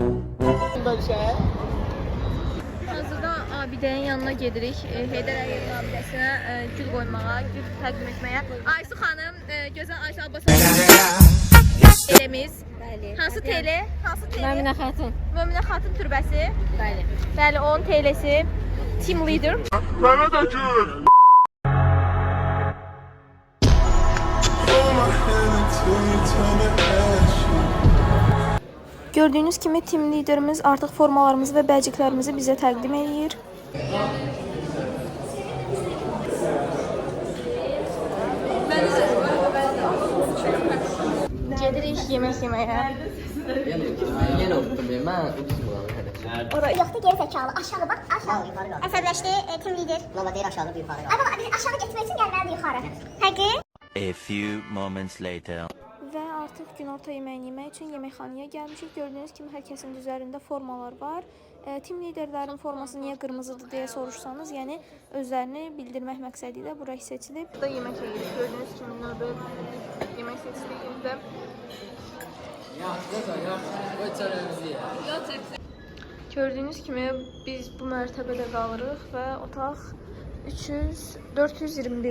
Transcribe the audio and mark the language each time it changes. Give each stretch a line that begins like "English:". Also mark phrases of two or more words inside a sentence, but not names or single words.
Azerbaijani: Hazırda abidənin yanına gedirik. Heydər Əliyev abidəsinə gül qoymağa, gül təqdim etməyə. Aysu xanım, gözəl Aysu Abbasov telemiz. Hansı tele? Hansı tele? Möminə xatun. Möminə xatun türbəsi. Bəli. Bəli, onun telesi.
English: Team leader.
Turkish: Bana da gül.
Azerbaijani: Gördüyünüz kimi team liderimiz artıq formalarımızı və bəlciklərimizi bizə təqdim edir. Gedirik yemək yeməyə. Yenə
Turkish: unuttum ben.
Azerbaijani: Mən uduzum buranı hələ. Yoxdur, geri zəkalı. Aşağı bax, aşağı. Əsəbləşdi,
English: team leader.
Azerbaijani: Valla deyir aşağı bir yuxarı. Ay baba, biz aşağı getmək üçün gəlməlidir yuxarı. Həqiqi?
English: A few moments later.
Azerbaijani: Və artıq günorta yeməyini yemək üçün yeməkxanaya gəlmişik. Gördüyünüz kimi hər kəsin üzərində formalar var. Team liderlərin forması niyə qırmızıdır deyə soruşsanız, yəni özlərini bildirmək məqsədi ilə bura seçilib. Burada yemək yeyirik. Gördüyünüz kimi növbə yemək seçildiyimizdə. Gördüyünüz kimi biz bu mərtəbədə qalırıq və otaq 421.